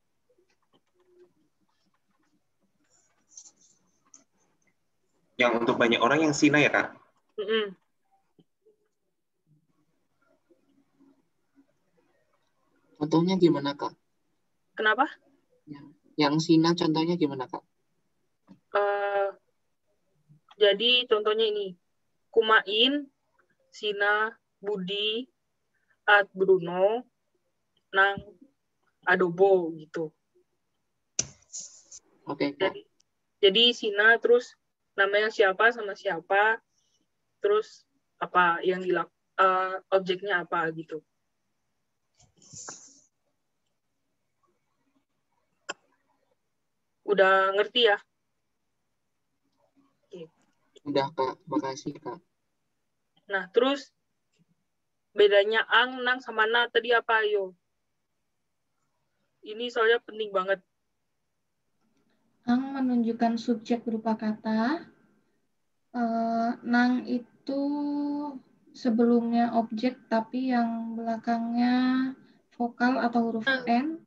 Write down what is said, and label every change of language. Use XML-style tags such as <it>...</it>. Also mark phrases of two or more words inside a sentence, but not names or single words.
<id>Yang untuk banyak orang yang sina ya, Kak? Contohnya gimana, Kak? Kenapa? Yang sina contohnya gimana, Kak? Jadi contohnya ini.</id> <tl>Kumain, sina, Budi, at Bruno, nang adobo gitu.</tl> <id>Oke, Kak. Jadi sina terus namanya siapa sama siapa, terus apa yang objeknya apa gitu. Udah ngerti ya? Udah, Kak. Makasih, Kak. Nah, terus bedanya</id> <tl>ang, nang,</tl> <id>sama na tadi apa, yo? Ini soalnya penting banget. Ang menunjukkan subjek berupa kata. Nang itu sebelumnya objek, tapi yang belakangnya vokal atau huruf N.</id>